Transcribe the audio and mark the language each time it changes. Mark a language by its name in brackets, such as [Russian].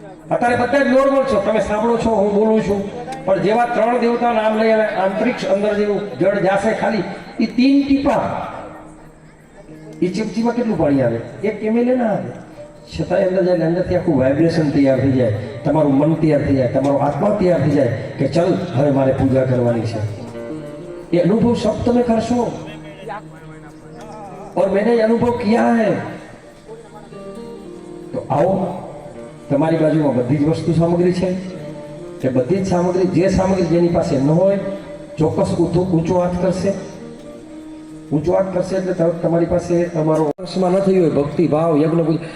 [Gujarati] અત્યારે બધા જ નોર્મલ છો, તમે સાંભળો છો, હું બોલું છું, પણ જેવા 3 દેવતા નામ લઈ અને આંતરિક્ષ અંદર જેવું જળ જાશે ખાલી એ 3 ટીપા, એ ચમચીમાં કેટલું પાણી આવે? 1 ml ના આવે, છતાંય અંદર જાય અંદરથી આખું વાઇબ્રેશન તૈયાર થઈ જાય, તમારું મન તૈયાર થઈ જાય, તમારો આત્મા તૈયાર થઈ જાય કે ચલ હવે મારે પૂજા કરવાની છે. [Hindi] ये अनुभव सब तुम्हें करशो और मैंने ये अनुभव किया है. तो आओ, [Gujarati] તમારી બાજુમાં બધી જ વસ્તુ સામગ્રી છે. એ બધી જ સામગ્રી, જે સામગ્રી જેની પાસે ન હોય ચોક્કસ ઊંચો હાથ કરશે. ઊંચો હાથ કરશે એટલે તરત તમારી પાસે તમારો વર્ષમાં ન થઈ હોય ભક્તિ ભાવ યજ્ઞ પૂજા.